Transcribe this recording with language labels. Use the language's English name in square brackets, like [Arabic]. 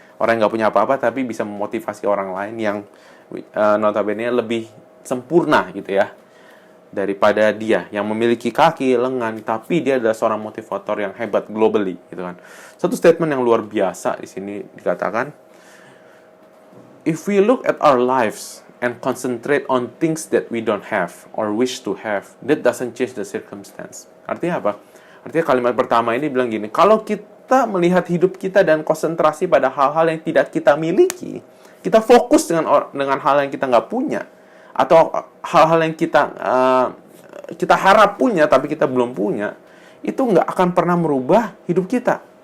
[Indonesian] Orang yang nggak punya apa-apa tapi bisa memotivasi orang lain yang notabene lebih sempurna gitu ya. Daripada dia yang memiliki kaki, lengan. Tapi dia adalah seorang motivator yang hebat globally gitu kan. Satu statement yang luar biasa di sini dikatakan. [English] If we look at our lives and concentrate on things that we don't have or wish to have, that doesn't change the circumstance. [Indonesian] Artinya apa? Artinya kalimat pertama ini bilang gini, kalau kita melihat hidup kita dan konsentrasi pada hal-hal yang tidak kita miliki, kita fokus dengan hal yang kita nggak punya, atau hal-hal yang kita harap punya tapi kita belum punya, itu nggak akan pernah merubah hidup kita.